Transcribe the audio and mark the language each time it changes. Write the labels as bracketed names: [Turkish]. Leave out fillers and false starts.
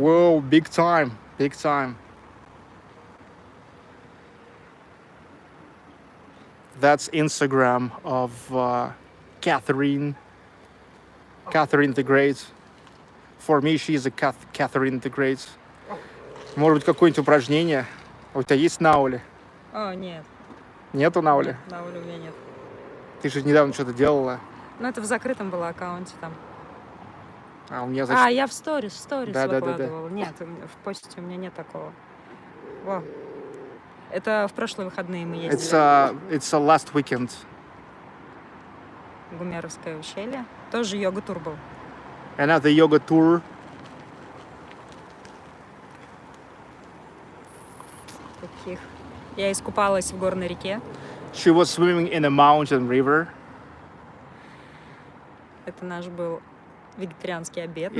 [English] Whoa, big time. That's Instagram of Catherine the Great. For me, she is a Catherine the Great. [Russian] Может быть, какое-нибудь упражнение? У тебя есть наули? О, нет. Нету наули? На улице у меня нет. Ты же недавно что-то делала. Ну, это в закрытом было аккаунте там. А у меня, значит... Я в сторис Да. выкладывала. Нет, в посте у меня нет такого. Во. Это в прошлые выходные мы ездили. [English] It's a last weekend. [Russian] Гумеровское ущелье. Тоже йога-тур был. [English] Another yoga tour. [Russian] Таких. Я искупалась в горной реке. [English] She was swimming in a mountain river. [Russian] Это наш был вегетарианский обед на